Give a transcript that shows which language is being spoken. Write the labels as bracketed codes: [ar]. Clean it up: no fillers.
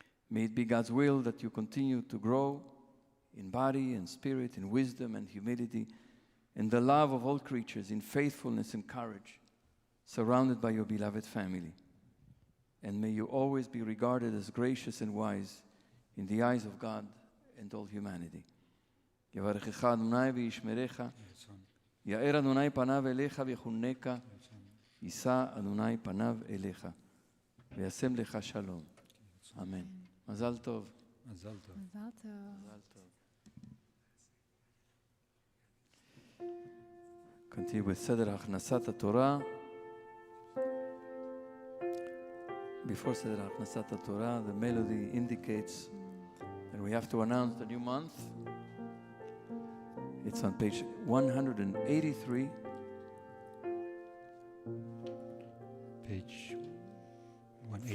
[en] May it be God's will that you continue to grow in body and spirit, in wisdom and humility, in the love of all creatures, in faithfulness and courage, surrounded by your beloved family. And may you always be regarded as gracious and wise in the eyes of God and all humanity. [he] יברכך אדוני וישמרך, יאר אדוני פניו אליך ויחונך, יישא אדוני פניו אליך, וישם לך שלום. אמן. מזל טוב. מזל טוב. מזל טוב. מזל טוב. [en] Continue with סדר הכנסת התורה. Before סדר הכנסת התורה, the melody indicates that we have to announce the new month. It's on page 183. Page 180.